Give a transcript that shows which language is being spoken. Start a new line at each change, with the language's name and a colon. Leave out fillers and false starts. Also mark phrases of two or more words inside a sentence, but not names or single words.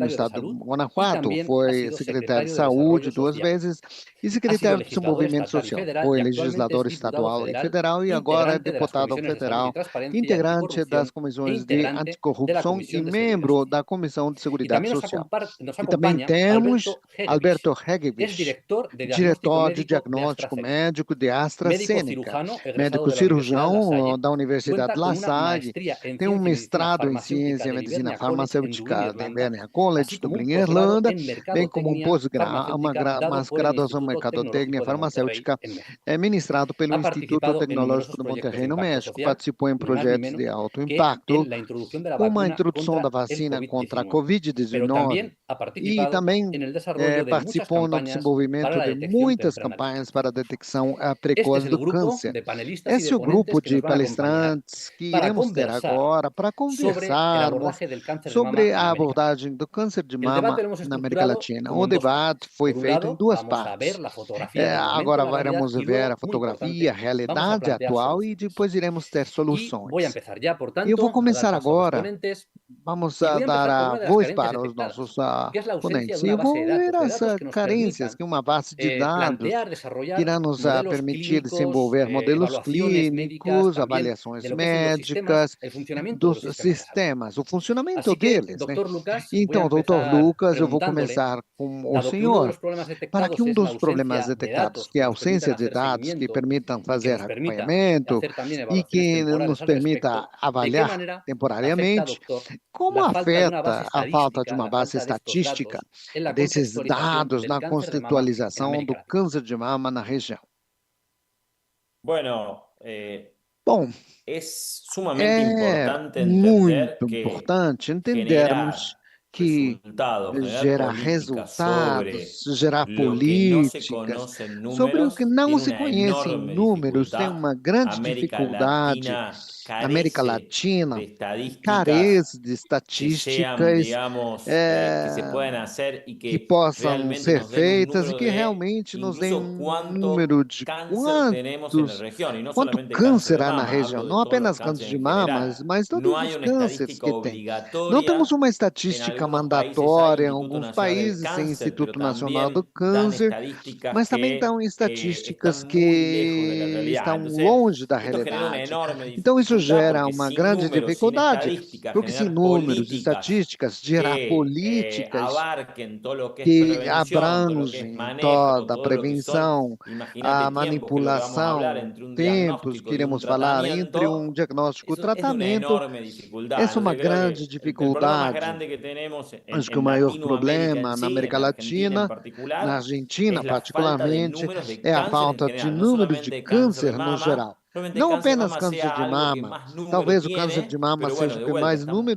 Spanish: secretario de estado Salud de y Guanajuato. también ha
Portuguese: Foi
Spanish: sido
Portuguese: secretário de
Spanish: secretario de
Portuguese: Saúde
Spanish: Desarrollo
Portuguese: 2
Spanish: Social.
Portuguese: vezes e
Spanish: Ha sido
Portuguese: secretário de
Spanish: legislador
Portuguese: Desenvolvimento
Spanish: estatal y
Portuguese: Social.
Spanish: federal
Portuguese: Foi
Spanish: y actualmente
Portuguese: legislador
Spanish: es diputado
Portuguese: estadual e
Spanish: federal,
Portuguese: federal e agora é
Spanish: integrante de las
Portuguese: deputado
Spanish: comisiones de salud
Portuguese: federal,
Spanish: y transparencia y
Portuguese: integrante
Spanish: anticorrupción
Portuguese: das e comissões de
Spanish: integrante de la
Portuguese: anticorrupção e
Spanish: Comisión de Seguridad
Portuguese: membro
Spanish: Social.
Portuguese: da Comissão de
Spanish: Y
Portuguese: Seguridade
Spanish: también
Portuguese: Social.
Spanish: nos
Portuguese: E também
Spanish: acompaña
Portuguese: temos
Spanish: Alberto
Portuguese: Alberto
Spanish: Hegevich. Es
Portuguese: Hegevich,
Spanish: director de diagnóstico
Portuguese: diretor de
Spanish: médico de
Portuguese: diagnóstico
Spanish: AstraZeneca.
Portuguese: médico de
Spanish: Médico
Portuguese: AstraZeneca,
Spanish: cirujano egresado
Portuguese: médico
Spanish: de la Universidad La Salle.
Portuguese: cirurgião da Universidade
Spanish: Cuenta
Portuguese: La
Spanish: con una
Portuguese: Salle,
Spanish: maestría en
Portuguese: tem um
Spanish: ciencia y medicina
Portuguese: mestrado em
Spanish: farmacéutica
Portuguese: ciência e
Spanish: del
Portuguese: medicina
Spanish: Hibernia College en Dublín,
Portuguese: farmacêutica da
Spanish: Irlanda,
Portuguese: Hibernia College,
Spanish: así como
Portuguese: Dublin,
Spanish: un posgrado
Portuguese: Irlanda,
Spanish: en
Portuguese: bem como
Spanish: mercadotecnia farmacéutica dado por el
Portuguese: graduação em
Spanish: Instituto
Portuguese: mercadotecnia
Spanish: Tecnológico de Monterrey
Portuguese: farmacêutica,
Spanish: en México.
Portuguese: ministrado pelo
Spanish: Ha
Portuguese: Instituto
Spanish: participado en
Portuguese: Tecnológico
Spanish: numerosos
Portuguese: de
Spanish: proyectos
Portuguese: Monterrey,
Spanish: de
Portuguese: no
Spanish: impacto
Portuguese: México.
Spanish: social,
Portuguese: Participou em
Spanish: ni más ni
Portuguese: projetos de
Spanish: menos
Portuguese: alto
Spanish: que
Portuguese: impacto,
Spanish: en la introducción de la
Portuguese: como a
Spanish: vacuna
Portuguese: introdução da
Spanish: contra el
Portuguese: vacina contra a
Spanish: COVID-19, pero
Portuguese: Covid-19
Spanish: también ha
Portuguese: e
Spanish: participado
Portuguese: também
Spanish: en el desarrollo de muchas
Portuguese: participou no
Spanish: campañas para
Portuguese: desenvolvimento
Spanish: la
Portuguese: de
Spanish: detección
Portuguese: muitas
Spanish: temprana del
Portuguese: campanhas
Spanish: cáncer.
Portuguese: para a detecção
Spanish: Este es
Portuguese: precoce
Spanish: el
Portuguese: do
Spanish: grupo
Portuguese: câncer.
Spanish: de panelistas y
Portuguese: Esse
Spanish: de
Portuguese: é o grupo
Spanish: ponentes que
Portuguese: de
Spanish: nos van a acompañar
Portuguese: palestrantes que
Spanish: para
Portuguese: iremos ter
Spanish: conversar
Portuguese: agora para
Spanish: sobre el
Portuguese: conversarmos
Spanish: abordaje del cáncer de mama
Portuguese: sobre
Spanish: en
Portuguese: a
Spanish: América.
Portuguese: abordagem do câncer de
Spanish: El
Portuguese: mama
Spanish: debate lo hemos
Portuguese: na América
Spanish: estructurado
Portuguese: Latina.
Spanish: como
Portuguese: O
Spanish: en dos partes.
Portuguese: debate foi
Spanish: Por un
Portuguese: feito em
Spanish: lado,
Portuguese: duas
Spanish: vamos a ver
Portuguese: partes.
Spanish: la fotografía del momento,
Portuguese: Agora
Spanish: la realidad,
Portuguese: vamos
Spanish: y
Portuguese: ver
Spanish: luego,
Portuguese: a
Spanish: muy
Portuguese: fotografia, a
Spanish: importante, vamos a
Portuguese: realidade
Spanish: plantear
Portuguese: atual e
Spanish: soluciones.
Portuguese: depois iremos ter
Spanish: Y voy a
Portuguese: soluções.
Spanish: empezar ya, por
Portuguese: E eu vou
Spanish: tanto, a dar
Portuguese: começar
Spanish: paso a los
Portuguese: agora.
Spanish: ponentes
Portuguese: Vamos
Spanish: y voy a
Portuguese: dar
Spanish: empezar por
Portuguese: a
Spanish: una de las
Portuguese: voz
Spanish: carencias
Portuguese: para os
Spanish: detectadas,
Portuguese: nossos
Spanish: que es la ausencia
Portuguese: ponentes.
Spanish: de
Portuguese: E
Spanish: una
Portuguese: eu
Spanish: base
Portuguese: vou ver
Spanish: de
Portuguese: as
Spanish: datos que nos
Portuguese: carências,
Spanish: permitan
Portuguese: que uma base de dados
Spanish: plantear,
Portuguese: que
Spanish: desarrollar
Portuguese: irá nos
Spanish: modelos
Portuguese: permitir
Spanish: clínicos,
Portuguese: desenvolver modelos
Spanish: evaluaciones médicas,
Portuguese: clínicos,
Spanish: también
Portuguese: avaliações
Spanish: de lo que es los sistemas,
Portuguese: médicas,
Spanish: el funcionamiento de
Portuguese: dos
Spanish: los sistemas de salud.
Portuguese: sistemas, o funcionamento
Spanish: Así que,
Portuguese: deles, né?
Spanish: doctor Lucas, voy a
Portuguese: Então, doutor
Spanish: empezar
Portuguese: Lucas, eu vou
Spanish: preguntándole,
Portuguese: começar com o
Spanish: dado que uno de
Portuguese: senhor,
Spanish: los problemas
Portuguese: para
Spanish: detectados
Portuguese: que
Spanish: es la
Portuguese: dos problemas
Spanish: ausencia de
Portuguese: detectados,
Spanish: datos
Portuguese: que
Spanish: que
Portuguese: é a
Spanish: nos permitan
Portuguese: ausência de
Spanish: hacer
Portuguese: dados que
Spanish: seguimiento
Portuguese: permitam
Spanish: y que
Portuguese: fazer
Spanish: nos permita
Portuguese: acompanhamento
Spanish: hacer también
Portuguese: e
Spanish: evaluaciones
Portuguese: que
Spanish: temporales
Portuguese: nos
Spanish: al
Portuguese: permita
Spanish: respecto, ¿de qué
Portuguese: avaliar
Spanish: manera afecta,
Portuguese: temporariamente
Spanish: doctor,
Portuguese: como
Spanish: la falta de una base
Portuguese: afeta a falta de
Spanish: estadística,
Portuguese: uma
Spanish: la
Portuguese: base
Spanish: falta de estos
Portuguese: estatística
Spanish: datos en la
Portuguese: desses
Spanish: contextualización
Portuguese: dados
Spanish: del
Portuguese: na
Spanish: cáncer de mama en
Portuguese: conceptualização
Spanish: América
Portuguese: do
Spanish: Latina?
Portuguese: câncer de mama na região?
Spanish: Bueno,
Portuguese: Bom,
Spanish: es sumamente
Portuguese: é
Spanish: importante
Portuguese: muito
Spanish: entender que
Portuguese: importante entendermos
Spanish: generar
Portuguese: que
Spanish: resultados, generar
Portuguese: gerar
Spanish: políticas sobre
Portuguese: resultados, gerar
Spanish: lo que no se
Portuguese: políticas
Spanish: conoce en
Portuguese: sobre o que
Spanish: números
Portuguese: não
Spanish: tiene
Portuguese: se
Spanish: una
Portuguese: conhece em
Spanish: enorme
Portuguese: números, tem
Spanish: dificultad.
Portuguese: uma grande
Spanish: América
Portuguese: dificuldade.
Spanish: Latina
Portuguese: América
Spanish: carece
Portuguese: Latina
Spanish: de estadísticas
Portuguese: carece de
Spanish: que sean,
Portuguese: estatísticas
Spanish: digamos, que se eh, puedan hacer y
Portuguese: que
Spanish: que
Portuguese: possam
Spanish: realmente
Portuguese: ser
Spanish: nos den un
Portuguese: feitas e
Spanish: número
Portuguese: que
Spanish: de
Portuguese: realmente nos deem
Spanish: incluso cuánto
Portuguese: número de
Spanish: cáncer tenemos en la
Portuguese: quantos,
Spanish: región, y no
Portuguese: quanto
Spanish: solamente cáncer
Portuguese: câncer
Spanish: de
Portuguese: há na
Spanish: mama,
Portuguese: região,
Spanish: hablo
Portuguese: não
Spanish: de todos los
Portuguese: apenas câncer
Spanish: cánceres
Portuguese: de
Spanish: en
Portuguese: mama,
Spanish: general.
Portuguese: mas todos
Spanish: No hay
Portuguese: os
Spanish: una
Portuguese: cânceres
Spanish: estadística
Portuguese: que tem. Não temos
Spanish: obligatoria.
Portuguese: uma
Spanish: En
Portuguese: estatística
Spanish: algunos países hay
Portuguese: mandatória em
Spanish: Instituto
Portuguese: alguns
Spanish: Nacional del
Portuguese: países, tem
Spanish: Cáncer, pero
Portuguese: Instituto Nacional do
Spanish: también dan
Portuguese: Câncer,
Spanish: estadísticas
Portuguese: mas também
Spanish: que
Portuguese: dão estatísticas
Spanish: están muy lejos de la
Portuguese: que
Spanish: realidad.
Portuguese: estão
Spanish: Entonces,
Portuguese: longe da
Spanish: esto genera una
Portuguese: realidade.
Spanish: enorme
Portuguese: Então, isso
Spanish: dificultad
Portuguese: gera
Spanish: porque
Portuguese: uma
Spanish: sin
Portuguese: grande
Spanish: números, sin
Portuguese: dificuldade,
Spanish: estadísticas,
Portuguese: porque sem
Spanish: generar
Portuguese: números,
Spanish: políticas
Portuguese: estatísticas, gerar
Spanish: que
Portuguese: políticas
Spanish: abarquen todo lo que es
Portuguese: que
Spanish: prevención, todo lo que es
Portuguese: abrangem
Spanish: manejo,
Portuguese: toda a
Spanish: todo lo que son,
Portuguese: prevenção,
Spanish: imagínate,
Portuguese: a
Spanish: tiempos, que es lo que vamos a hablar
Portuguese: manipulação,
Spanish: entre un
Portuguese: tempos que
Spanish: diagnóstico y un
Portuguese: iremos falar entre
Spanish: tratamiento,
Portuguese: diagnóstico e
Spanish: eso es de una
Portuguese: tratamento,
Spanish: enorme dificultad.
Portuguese: essa é uma
Spanish: Entonces creo
Portuguese: grande
Spanish: que el problema más
Portuguese: dificuldade.
Spanish: grande que tenemos
Portuguese: Acho que o
Spanish: en
Portuguese: maior
Spanish: Latinoamérica
Portuguese: problema
Spanish: en
Portuguese: na
Spanish: sí,
Portuguese: América
Spanish: en Argentina en
Portuguese: Latina, na
Spanish: particular,
Portuguese: Argentina
Spanish: es la falta de
Portuguese: particularmente,
Spanish: números de
Portuguese: é a
Spanish: cáncer en
Portuguese: falta de
Spanish: general, no
Portuguese: números de
Spanish: solamente cáncer de
Portuguese: câncer no
Spanish: mama.
Portuguese: geral.
Spanish: Probablemente
Portuguese: Não
Spanish: cáncer de
Portuguese: apenas
Spanish: mama
Portuguese: câncer
Spanish: sea
Portuguese: de
Spanish: algo que
Portuguese: mama.
Spanish: más número
Portuguese: Talvez o câncer de
Spanish: tiene,
Portuguese: mama
Spanish: pero
Portuguese: seja
Spanish: bueno,
Portuguese: o
Spanish: de
Portuguese: que
Spanish: vuelta,
Portuguese: mais número